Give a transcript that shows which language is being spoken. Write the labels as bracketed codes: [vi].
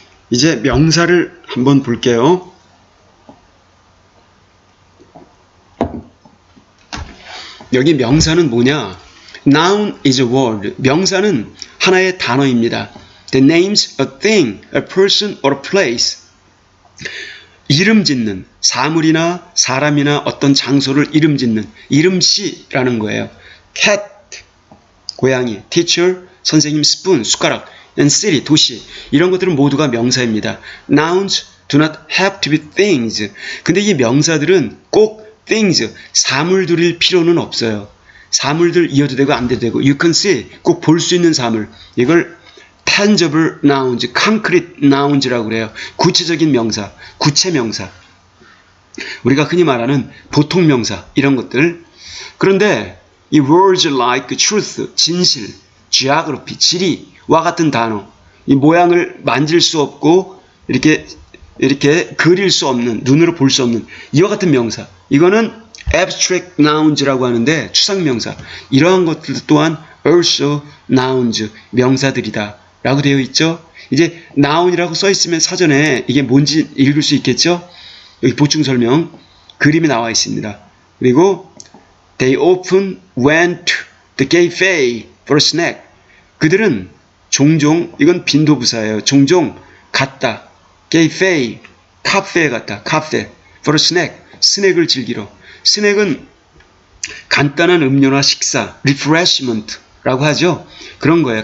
[ko] 이제 명사를 한번 볼게요. 여기 명사는 뭐냐? [en] Noun is a word. [ko] 명사는 하나의 단어입니다. [en] That names a thing, a person or a place. [ko] 이름 짓는, 사물이나 사람이나 어떤 장소를 이름 짓는, 이름씨라는 거예요. [en] cat, 고양이, teacher, 선생님, spoon, 숟가락, and city, 도시. [ko] 이런 것들은 모두가 명사입니다. [en] Nouns do not have to be things. [ko] 근데 이 명사들은 꼭 things, 사물들일 필요는 없어요. 사물들 이어도 되고 안 돼도 되고, [en] you can see, [ko] 꼭 볼 수 있는 사물. [en] 이걸 tangible nouns, concrete nouns라고 [ko] 그래요. 구체적인 명사, 구체 명사. 우리가 흔히 말하는 보통 명사, 이런 것들. 그런데 이 [en] words like truth, [ko] 진실, geography, 지리와 같은 단어, 이 모양을 만질 수 없고 이렇게 그릴 수 없는, 눈으로 볼 수 없는 이와 같은 명사, 이거는 [en] abstract nouns [ko] 라고 하는데 추상명사. 이러한 것들 또한 [en] also nouns, [ko] 명사들이다 라고 되어 있죠. 이제 noun이라고 써 있으면 사전에 이게 뭔지 읽을 수 있겠죠. 여기 보충 설명 그림이 나와 있습니다. [en] 그리고 they often went to the cafe for a snack. [ko] 그들은 종종, 이건 빈도부사예요. 종종 갔다. cafe, 카페에 갔다. 카페 [en] for a snack, [ko] 스낵을 즐기러. 스낵은 간단한 음료나 식사, refreshment라고 하죠. 그런 거예요.